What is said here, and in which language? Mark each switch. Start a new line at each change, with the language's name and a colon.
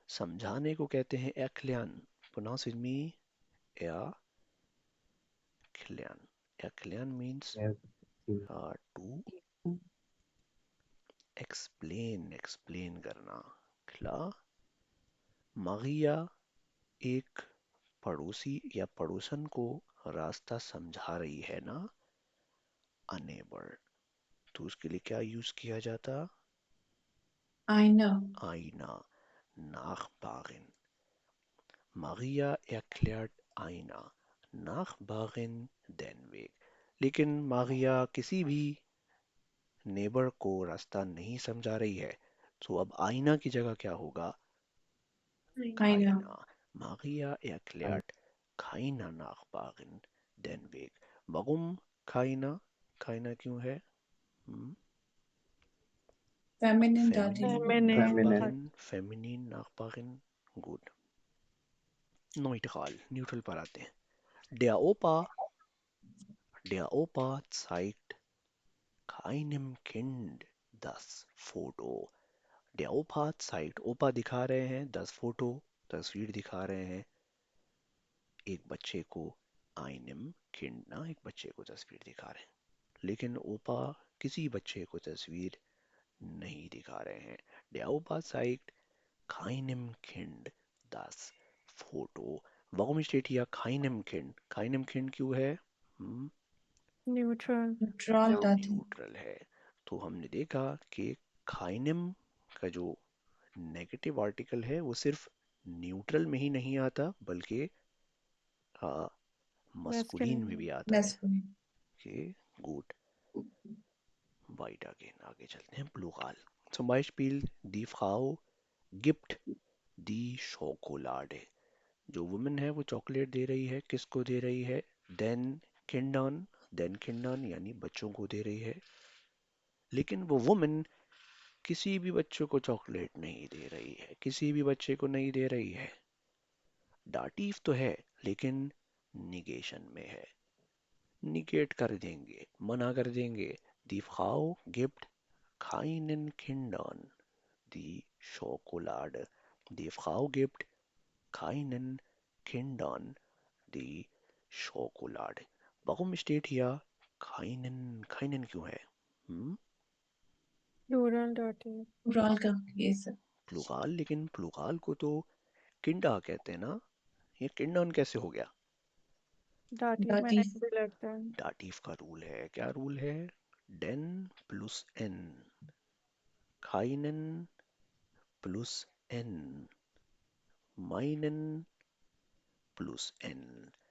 Hindi: समझाने को कहते हैं erklären.
English: Pronounce with me. Erklären. Erklären means to explain करना.
German: Klar?
Hindi: Maria एक पड़ोसी या पड़ोसन को रास्ता समझा रही है ना.
English: a neighbor.
Hindi: तो उसके लिए क्या यूज किया जाता?
German: Einer. Einer. Nachbarin. Maria erklärt einer Nachbarin den Weg.
Hindi: लेकिन मारिया किसी भी नेबर को रास्ता नहीं समझा रही है, तो अब आईना की जगह क्या होगा?
German: Keiner. Maria erklärt keiner Nachbarin den Weg. Warum keiner?
Hindi: keiner क्यों है?
English: Feminine dative. Feminine.
German: Nachbarin, feminin Nachbarin. Gut.
Hindi: Neutral पर आते हैं.
German: Der Opa zeigt keinem Kind das Foto. Der Opa zeigt,
Hindi: ओपा दिखा रहे हैं,
German: das Foto,
Hindi: तस्वीर दिखा रहे हैं एक बच्चे को.
German: einem Kind
Hindi: ना, एक बच्चे को तस्वीर दिखा रहे हैं. लेकिन ओपा किसी बच्चे को तस्वीर नहीं दिखा रहे हैं.
German: Der Opa zeigt keinem Kind das Foto. Warum steht hier keinem Kind? keinem Kind
Hindi: क्यों है?
English: Neutral. Neutral dative.
Hindi: न्यूट्रल है. तो हमने देखा कि keinem का जो नेगेटिव आर्टिकल है वो सिर्फ न्यूट्रल में ही नहीं आता, बल्कि मस्कुलिन में भी आता है.
English: Masculine.
Hindi: Okay, good. weitergehen, आगे चलते हैं.
English: Plural.
German: Zum Beispiel, die Frau gibt die Schokolade.
Hindi: जो वुमन है वो चॉकलेट दे रही है, किसको दे रही है? देन किंडन यानी बच्चों को दे रही है। लेकिन वो वुमन किसी भी बच्चों को चॉकलेट नहीं दे रही है, किसी भी बच्चे को नहीं दे रही है। डाटिव तो है लेकिन निगेशन में है, निगेट कर देंगे, मना कर देंगे।
German: Die Frau gibt keinen Kindern die Schokolade. Die Frau gibt keinen Kindern die Schokolade. Warum steht hier keinen
Hindi: क्यों है?
English: Plural dative.
Hindi: प्लूरल का ये सर प्लूराल, लेकिन प्लूराल को तो किंडा कहते हैं ना, ये किंडन कैसे हो गया? Dative में दादी N भी लगता है. डाटिव का रूल है, क्या रूल है? Dane plus N, खाइनन plus N, माइनन plus N.